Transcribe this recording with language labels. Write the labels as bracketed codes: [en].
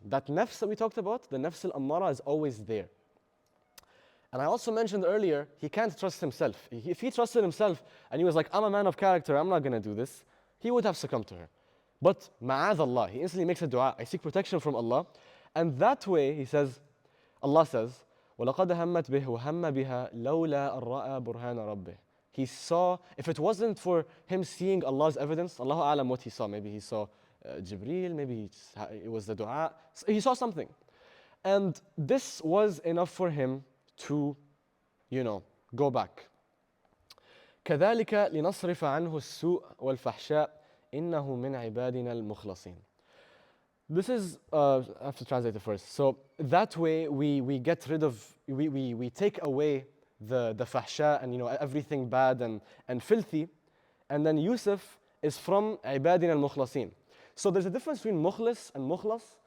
[en] That nafs that we talked about, the nafs al-ammara, is always there. And I also mentioned earlier, he can't trust himself. If he trusted himself and he was like, I'm a man of character, I'm not going to do this, he would have succumbed to her. But ma'adallah, he instantly makes a dua, I seek protection from Allah. And that way, he says, Allah says, [ar] وَلَقَدْ هَمَّتْ بِهِ وَهَمَّ بِهَا لَوْلَا أَرَّأَى بُرْهَانَ رَبِّهِ. [en] He saw, if it wasn't for him seeing Allah's evidence, Allahu a'lam what he saw. Maybe he saw Jibreel, maybe it was the dua. He saw something. And this was enough for him to, go back. [ar] كذلك لنصرف عنه السوء والفحشاء إنه من عبادنا المخلصين. [en] This is, I have to translate it first. So that way we get rid of, we take away the fahsha and everything bad and filthy. And then Yusuf is from [ar] عبادنا المخلصين. [en] So there's a difference between mukhlis and mukhlas.